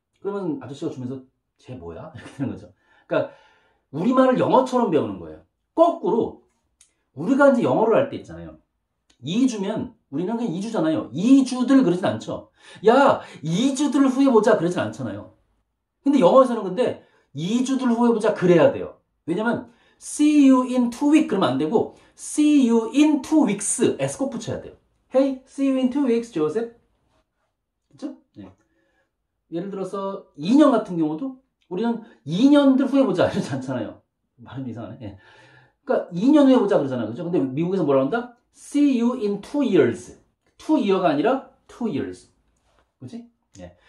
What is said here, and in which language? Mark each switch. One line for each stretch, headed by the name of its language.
Korean: 그러면 아저씨가 주면서, 쟤 뭐야? 이렇게 되는 거죠. 그러니까, 우리말을 영어처럼 배우는 거예요. 거꾸로, 우리가 이제 영어를 할 때 있잖아요. 2주면, 우리는 그냥 2주잖아요. 2주들 그러진 않죠. 야, 2주들 후에 보자. 그러진 않잖아요. 근데 영어에서는 근데 2주들 후에 보자 그래야 돼요. 왜냐면
English: see you in 2 weeks
Korean: 그러면 안 되고
English: see you in 2 weeks s
Korean: 꼭 붙여야 돼요.
English: Hey, see you in 2 weeks, Joseph.
Korean: 그렇죠? 네. 예를 들어서 2년 같은 경우도 우리는 2년들 후에 보자 이러지 않잖아요. 말은 이상하네. 네. 그러니까 2년 후에 보자 그러잖아요. 그렇죠? 근데 미국에서 뭐라 한다?
English: See you in 2 years.
Korean: 2year가 아니라
English: 2 years.
Korean: 그렇지? 예.